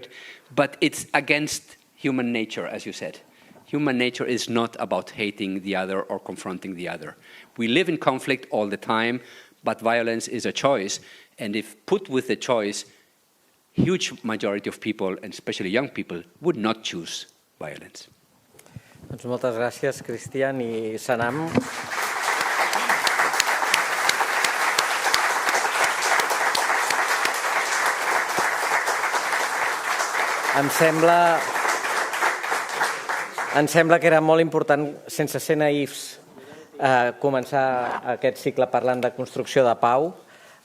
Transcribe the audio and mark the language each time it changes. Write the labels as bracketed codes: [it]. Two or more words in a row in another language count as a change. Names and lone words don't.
[en] But it's against human nature, as you said. Human nature is not about hating the other or confronting the other. We live in conflict all the time, but violence is a choice. And if put with the choice, huge majority of people, and especially young people, would not choose violence. [ca] Doncs moltes gràcies, Kristian i Sanam. Em sembla que era molt important, sense ser naïfs, començar aquest cicle parlant de construcció de pau.